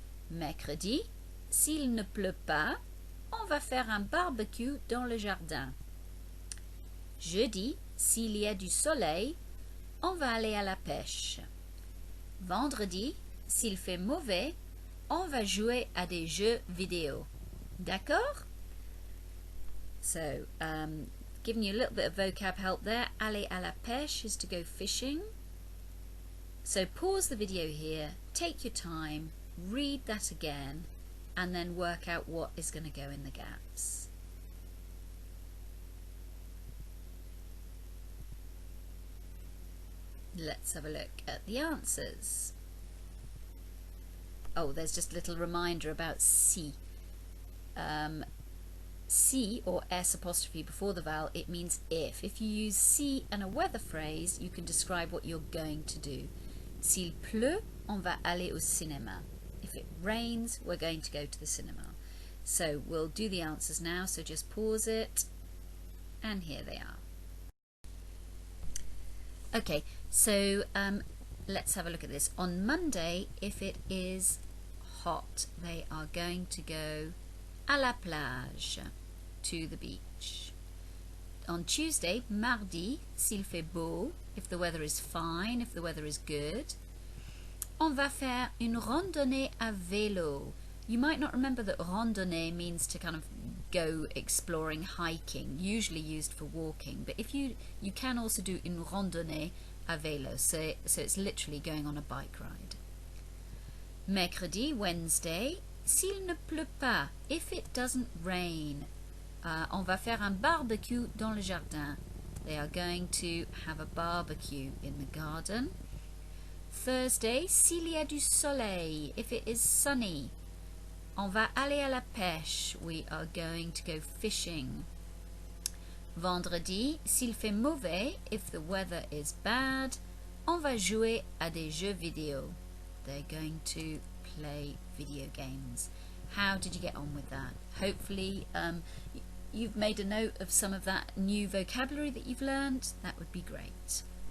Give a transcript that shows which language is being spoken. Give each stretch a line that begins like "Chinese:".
French: Mercredi, s'il ne pleut pas, on va faire un barbecue dans le jardin. Jeudi, s'il y a du soleil, on va aller à la pêche. Vendredi, s'il fait mauvais, on va jouer à des jeux vidéo. D'accord?
English: So, giving you a little bit of vocab help there. Aller à la pêche is to go fishing. So pause the video here, take your time, read that again, and then work out what is going to go in the gaps. Let's have a look at the answers. Oh, there's just a little reminder about si. Si or S apostrophe before the vowel, it means if. If you use si and a weather phrase, you can describe what you're going to do.
French: S'il pleut, on va aller au cinéma.
English: If it rains, we're going to go to the cinema. So we'll do the answers now, so just pause it, and here they are. Okay, so let's have a look at this. On Monday, if it is hot, they are going to go
French: à la plage,
English: to the beach. On Tuesday, mardi,
French: s'il fait beau,
English: if the weather is fine, if the weather is good.
French: On va faire une randonnée à vélo.
English: You might not remember that randonnée means to kind of go exploring, hiking, usually used for walking, but if you can also do une randonnée à vélo, so it's literally going on a bike ride.
French: Mercredi, Wednesday, s'il ne pleut pas,
English: if it doesn't rain,
French: on va faire un barbecue dans le jardin.
English: They are going to have a barbecue in the garden. Thursday,
French: s'il y a du soleil,
English: if it is sunny.
French: On va aller à la pêche,
English: we are going to go fishing.
French: Vendredi, s'il fait mauvais,
English: if the weather is bad,
French: on va jouer à des jeux vidéo.
English: They're going to play video games. How did you get on with that? Hopefully you've made a note of some of that new vocabulary that you've learned. That would be great.